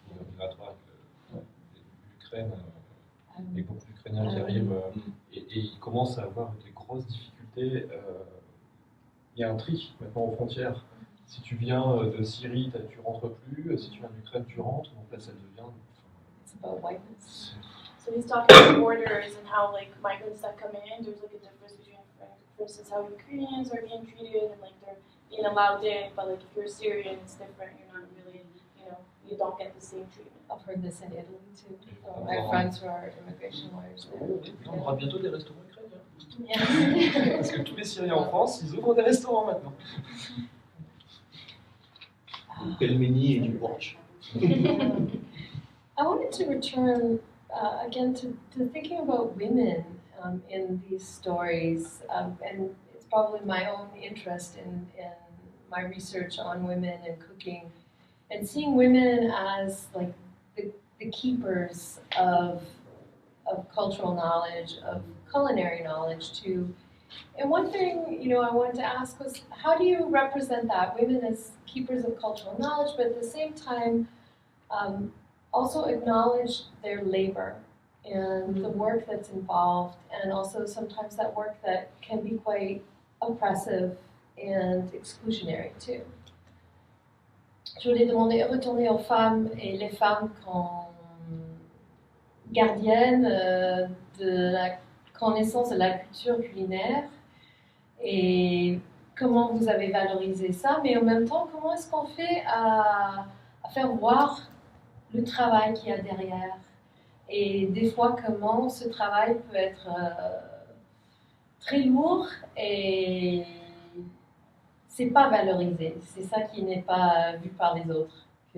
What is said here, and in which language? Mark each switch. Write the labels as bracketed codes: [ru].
[fr] Migratoire l'Ukraine, il y a beaucoup d'Ukrainiens qui arrivent et ils commencent à avoir des grosses difficultés. Il y a un tri maintenant aux frontières. Si tu viens de Syrie, tu rentres plus. Si tu viens d'Ukraine, tu rentres. Donc là, ça devient. [en] It's about whiteness. So he's talking about borders and how migrants that come in, there's a difference between, for instance, how Ukrainians are being treated and they're being allowed in, but if you're Syrian, it's different. You're not really, you don't get the same treatment. I've heard this in Italy too. I have friends who are immigration lawyers there. [fr] On aura bientôt des restaurants ukrainiens. [en] Yeah. [fr] Parce que tous les Syriens en France, ils ouvrent des restaurants maintenant. Pelmeni et du Borch. [en] I wanted to return again to thinking about women in these stories, and it's probably my own interest in my research on women and cooking, and seeing women as the keepers of cultural knowledge, of culinary knowledge too. And one thing, I wanted to ask was, how do you represent that, women as keepers of cultural knowledge, but at the same time also acknowledge their labor and the work that's involved, and also sometimes that work that can be quite oppressive and exclusionary too. [fr] Je voulais demander, retourner aux femmes et les femmes comme gardiennes de la connaissance de la culture culinaire et comment vous avez valorisé ça, mais en même temps, comment est-ce qu'on fait à faire voir le travail qu'il y a derrière et des fois comment ce travail peut être très lourd et c'est pas valorisé, c'est ça qui n'est pas vu par les autres.